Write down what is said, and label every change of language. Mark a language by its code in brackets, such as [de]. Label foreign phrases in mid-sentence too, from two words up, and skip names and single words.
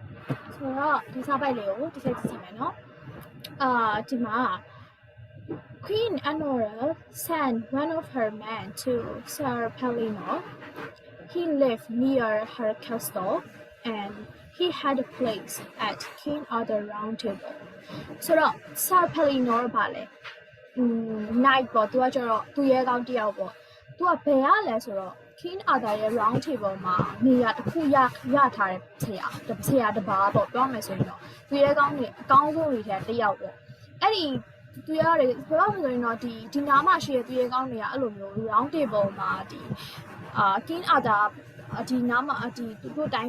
[my] ဆိုတော့ဒီစာပိုက်လေးကိုတစ်ချက်ကြည့်မယ်နော်ဒီမှာ [en] Queen Anora sent one of her men to Sir Pellinor. He lived near her castle and he had a place at King Arthur round table. [my] ဆိုတော့ Sir Pellinor ပါလေnight ပေါ့သူကကျတော့သူရဲကောင်းတယောက်ပေါ့သူကဘယ်ရလဲဆိုတော့ King Arthur ရဲ့ [en] round table [my] မှာနေရာတစ်ခုရထားတဲ့ဆရာတစ်ပါးပေါ့ပြောမယ်ဆိုရင်တော့သူရဲကောင်းတွေအကောင်းဆုံးတွေထဲတစ်ယောက်ပေါ့အဲ့ဒီသူရတယ်ပြောမှဆိုရင်တော့ဒီနားမှာရှိတဲ့သူရဲကောင်းတွေကအဲ့လိုမျိုး [en] round table [my] မှာKing Arthur ဒီနားမှာသူတို့တိုင်း